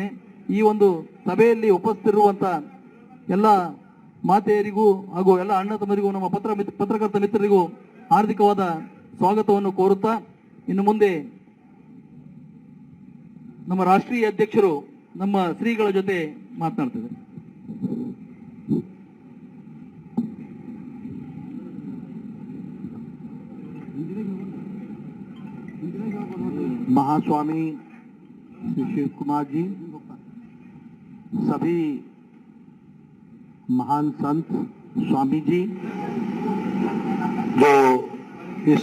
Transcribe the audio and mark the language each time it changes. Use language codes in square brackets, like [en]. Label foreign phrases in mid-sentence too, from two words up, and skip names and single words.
[kn] ಈ ಒಂದು ಸಭೆಯಲ್ಲಿ ಉಪಸ್ಥಿತಿರುವಂತ ಎಲ್ಲ ಮಾತೆಯರಿಗೂ ಹಾಗೂ ಎಲ್ಲ ಅಣ್ಣ ತಮ್ಮರಿಗೂ ನಮ್ಮ ಪತ್ರಕರ್ತ ಮಿತ್ರರಿಗೂ ಹಾರ್ದಿಕವಾದ ಸ್ವಾಗತವನ್ನು ಕೋರುತ್ತಾ ಇನ್ನು ಮುಂದೆ ನಮ್ಮ ರಾಷ್ಟ್ರೀಯ ಅಧ್ಯಕ್ಷರು ನಮ್ಮ ಶ್ರೀಗಳ ಜೊತೆ ಮಾತನಾಡ್ತಿದ್ದಾರೆ. [hi] महास्वामी श्री शिव कुमार जी, सभी महान संत स्वामी जी जो इस